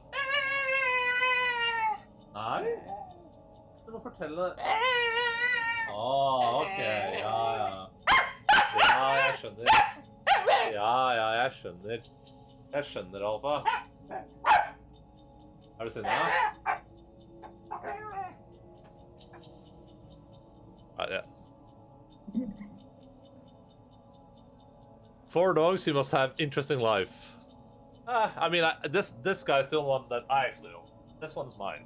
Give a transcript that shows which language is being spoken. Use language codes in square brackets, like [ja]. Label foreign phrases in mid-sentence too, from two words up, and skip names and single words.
[no] Nei? Du må fortelle. Ok. Ja, ja. Ja, jeg skjønner. Ja, jeg skjønner. Jeg skjønner, Alfa. Er du sinne? [en] Yeah. 4 dogs, you must have interesting life. I mean, this guy's the only one that I actually own. This one's mine.